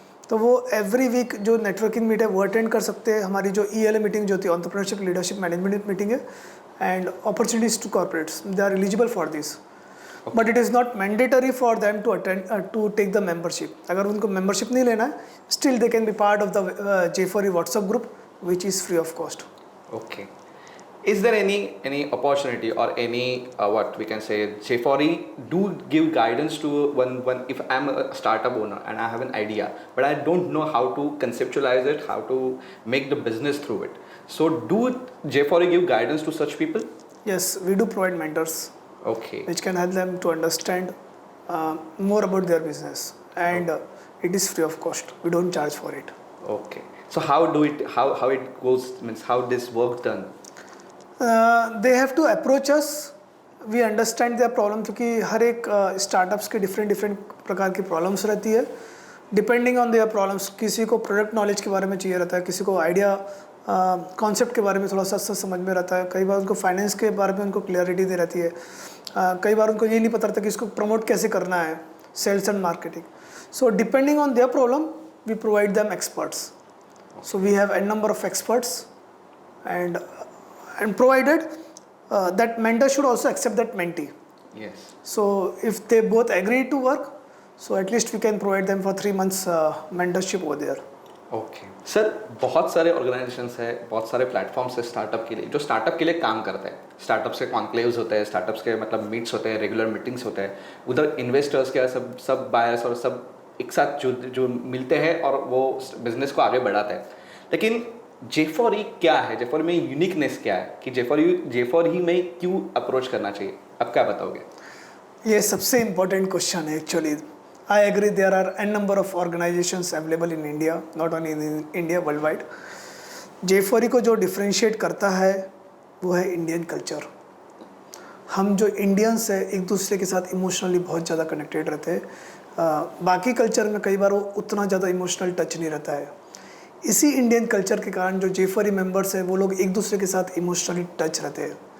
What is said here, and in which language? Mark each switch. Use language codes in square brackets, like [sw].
[hi] तो वो every week जो नेटवर्किंग मीट है वो अटेंड कर सकते हैं। हमारी जो ELA मीटिंग जो होती है, एंटरप्रेन्योरशिप लीडरशिप मैनेजमेंट मीटिंग है, [en] And opportunities to corporates, they are eligible for this, but it is not mandatory for them to attend to take the membership. [hi] अगर उनको मेंबरशिप नहीं लेना है, [en] Still they can be part of the J4E WhatsApp group which is free of cost. Okay. Is there any opportunity or any what we can say J4E do give guidance to one if I'm a startup owner and I have an idea but I don't know how to conceptualize it, how to make the business through it. So do J4E give guidance to such people? Yes, we do provide mentors Okay. which can help them to understand more about their business, and it is free of cost. We don't charge for it. Okay. So how it goes, means how this work done? They have to approach us. We understand their problem, [hi] क्योंकि हर एक startups के different प्रकार की problems रहती है। [en] depending on their problems, [hi] किसी को product knowledge के बारे में चाहिए रहता है, किसी को आइडिया कॉन्सेप्ट के बारे में थोड़ा सा समझ में रहता है, कई बार उनको फाइनेंस के बारे में उनको क्लियरिटी नहीं रहती है, कई बार उनको ये नहीं पता रहता कि इसको प्रमोट कैसे करना है, sales and marketing. [en] So depending on their problem we provide them experts. So we have n number of experts, and provided that mentor should also accept that mentee. Yes. So if they both agree to work, so at least we can provide them for 3 months mentorship over there. [hi] Okay sir, बहुत सारे organisations है, बहुत सारे platforms है startup के लिए, जो startup के लिए काम करते हैं। स्टार्टअप्स के कॉन्क्लेव्स होते हैं, स्टार्टअप्स के मतलब मीट्स होते हैं, रेगुलर मीटिंग्स होते हैं, उधर इन्वेस्टर्स के सब बायर्स और सब एक साथ जो मिलते हैं और वो बिजनेस को आगे बढ़ाते हैं। लेकिन J4E क्या है, J4E में यूनिकनेस क्या है कि J4E में क्यों अप्रोच करना चाहिए, आप क्या बताओगे? ये सबसे इम्पोर्टेंट क्वेश्चन है actually. [en] I agree, there are n number of organizations available in India, not only in India, worldwide. [hi] J4E को जो डिफ्रेंशिएट करता है वो है इंडियन कल्चर। हम जो इंडियंस है एक दूसरे के साथ इमोशनली बहुत ज़्यादा कनेक्टेड रहते हैं। बाकी कल्चर में कई बार वो उतना ज़्यादा इमोशनल टच नहीं रहता है। इसी इंडियन कल्चर के कारण जो J4E मेंबर्स हैं वो लोग एक दूसरे के साथ इमोशनली टच रहते हैं।